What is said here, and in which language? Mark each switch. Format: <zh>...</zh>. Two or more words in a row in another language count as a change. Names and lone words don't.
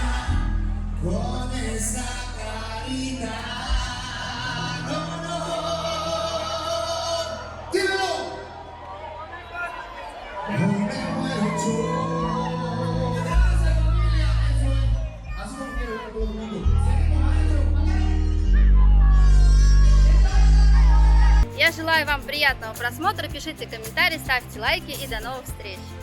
<es>Con esa carita, no, no, dímelo. Hoy me muero yo. Gracias familia, eso es. Así como quiero que todo el mundo. Seguimos adentro, mañana.</es> <ru>Я желаю вам приятного просмотра, пишите комментарии, ставьте лайки и до новых встреч!</ru>